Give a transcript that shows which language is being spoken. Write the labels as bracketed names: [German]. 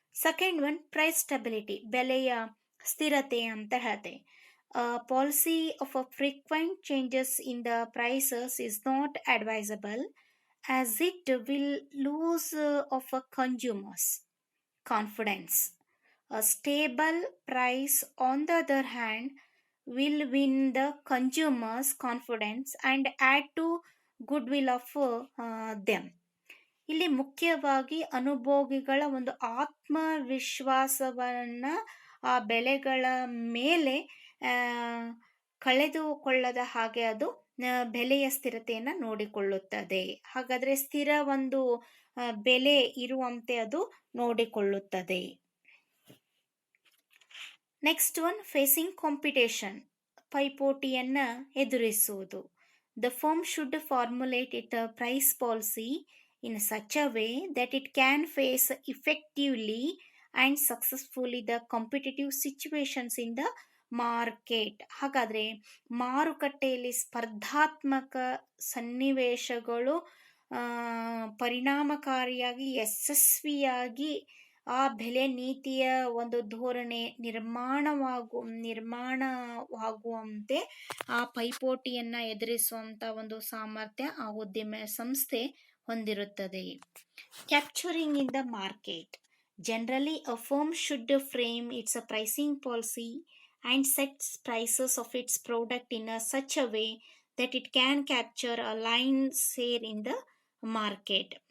[English] second one, price stability, [Kannada] ಬೆಲೆಯ ಸ್ಥಿರತೆ ಅಂತ ಹೇಳ್ತೆ. [English] Policy of a frequent changes in the prices is not advisable, as it will lose of a consumer's confidence. A stable price, on the other hand, will win the consumer's confidence and add to goodwill of them. [Kannada] ಇಲ್ಲಿ ಮುಖ್ಯವಾಗಿ ಅನುಭೋಗಿಗಳ ಒಂದು ಆತ್ಮವಿಶ್ವಾಸವನ್ನು ಆ ಬೆಲೆಗಳ ಮೇಲೆ ಕಳೆದುಕೊಳ್ಳದ ಹಾಗೆ ಅದು ಬೆಲೆಯ ಸ್ಥಿರತೆಯನ್ನು ನೋಡಿಕೊಳ್ಳುತ್ತದೆ. ಹಾಗಾದರೆ ಸ್ಥಿರ ಒಂದು ಬೆಲೆ ಇರುವಂತೆ ಅದು ನೋಡಿಕೊಳ್ಳುತ್ತದೆ. [English] next one, facing competition, [Kannada] ಪೈಪೋಟಿಯನ್ನು ಎದುರಿಸುವುದು. [English] The firm should formulate it price policy in such a way that it can face effectively and successfully the competitive situations in the market. [Kannada] ಹಾಗಾದರೆ ಮಾರುಕಟ್ಟೆಯಲ್ಲಿ ಸ್ಪರ್ಧಾತ್ಮಕ ಸನ್ನಿವೇಶಗಳು ಪರಿಣಾಮಕಾರಿಯಾಗಿ ಯಶಸ್ವಿಯಾಗಿ ಆ ಬೆಲೆ ನೀತಿಯ ಒಂದು ಧೋರಣೆ ನಿರ್ಮಾಣವಾಗುವಂತೆ ಆ ಪೈಪೋಟಿಯನ್ನು ಎದುರಿಸುವಂಥ ಒಂದು ಸಾಮರ್ಥ್ಯ ಆ ಉದ್ಯಮ ಸಂಸ್ಥೆ ಹೊಂದಿರುತ್ತದೆ. [English] Capturing in the market. Generally, a firm should frame its pricing policy and sets prices of its product in such a way that it can capture a lion's share in the market.